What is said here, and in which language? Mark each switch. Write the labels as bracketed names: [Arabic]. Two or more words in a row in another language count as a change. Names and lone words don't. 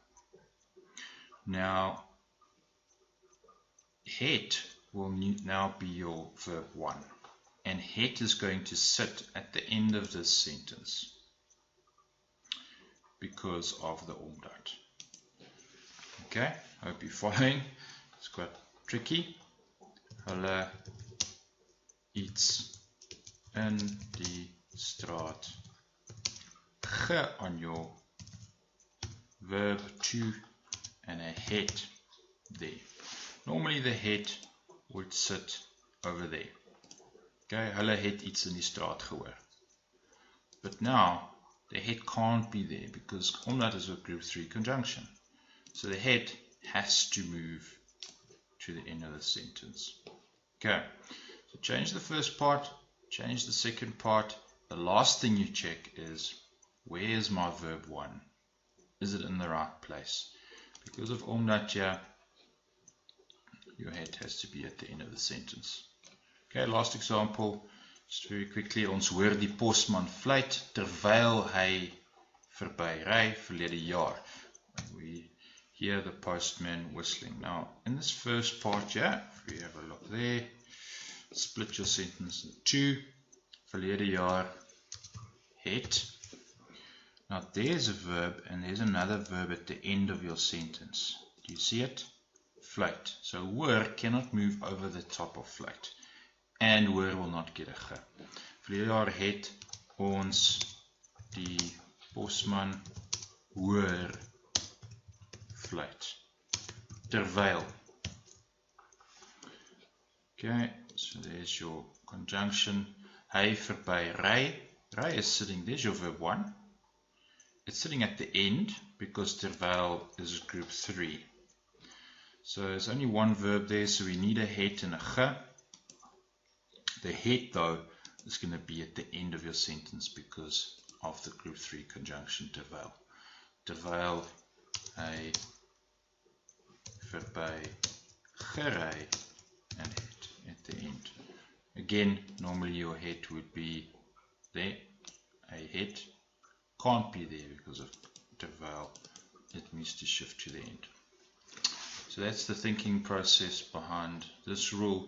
[English] Now, het will now be your verb 1. And het is going to sit at the end of this sentence because of the omdat. Okay, hope you're following. It's quite tricky. [Afrikaans] Hulle iets in die straat. [English] Ge on your verb to and a het there. Normally the het would sit over there. [Afrikaans] Okay, hulle het iets in die straat gehoor. [English] But now the het can't be there because omdat is a group 3 conjunction. So the het has to move to the end of the sentence. Okay, so change the first part, change the second part. The last thing you check is, where is my verb 1? Is it in the right place? Because of omdat here, your het has to be at the end of the sentence. Okay, last example, just very quickly. [Afrikaans] Ons hoor die postman fluit terwyl hy verby ry verlede jaar. [English] We hear the postman whistling. Now, in this first part here, if we have a look there, split your sentence in two. [Afrikaans] Verlede jaar het. [English] Now, there's a verb and there's another verb at the end of your sentence. Do you see it? Fluit. So, hoor cannot move over the top of fluit. And hoor will not get a ge. [Afrikaans] Verlede jaar het ons die postman hoor fluit. Terwyl. [English] Okay, so there's your conjunction. [Afrikaans] Hy verby ry. [English] Ry is sitting, there's your verb 1. It's sitting at the end because terwyl is group 3. So there's only one verb there, so we need a het and a ge. The het, though, is going to be at the end of your sentence because of the group 3 conjunction terwyl. [Afrikaans] Terwyl hy verby gery [English] and het at the end. Again, normally your het would be there. A het can't be there because of terwyl. It needs to shift to the end. So that's the thinking process behind this rule.